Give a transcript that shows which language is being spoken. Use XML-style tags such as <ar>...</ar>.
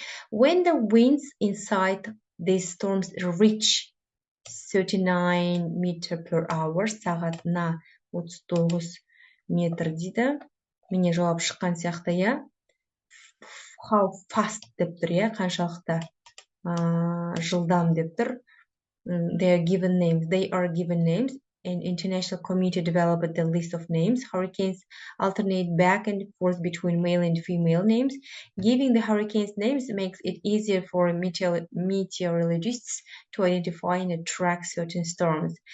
<en>When the winds inside these storms reach 39 meter per hour,</en> <kk>сағатына 39 метр дейді. Міне жауап шыққан сияқты, я.</kk> <en>How fast</en> <kk>деп тұр, я, қаншалықты жылдам деп тұр.</kk> <en>They are given names. An international committee developed the list of names. Hurricanes alternate back and forth between male and female names. Giving the hurricanes names makes it easier for meteorologists to identify and track certain storms.</en>